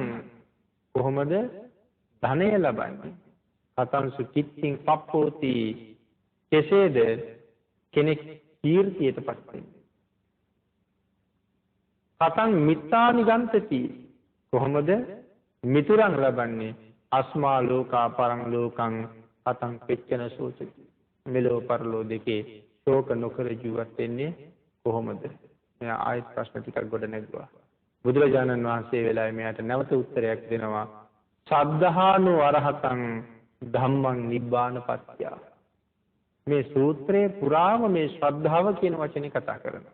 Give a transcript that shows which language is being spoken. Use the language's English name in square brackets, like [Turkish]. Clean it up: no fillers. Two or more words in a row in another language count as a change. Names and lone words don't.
[Sinhala] කොහොමද ධනය ලබන්නේ? [Pali] කතංසු චිත්තිං පප්පෝති. [Sinhala] කෙසේද කෙනෙක් කීර්තියටපත් වෙන්නේ? [Pali] කතං මිත්තානි ගන්තති. [Sinhala] කොහොමද මිතුරන් ලබන්නේ? [Pali] අස්මා ලෝකා පරං ලෝකං කතං පෙච්චන සෝචති. [Sinhala] මෙලෝ පරලෝ දෙකේ ශෝක නොකර ජීවත් වෙන්නේ කොහොමද? මෙයා ආයත් ප්‍රශ්න ටිකක් ගොඩ නැගුවා. බුදුරජාණන් වහන්සේ වෙලාවේ මෙයාට නැවත උත්තරයක් දෙනවා. [Pali] සද්ධානු අරහතං ධම්මං නිබ්බානපත්ත්‍ය. [Sinhala] මේ සූත්‍රයේ පුරාම මේ ශ්‍රද්ධාව කියන වචනේ කතා කරනවා.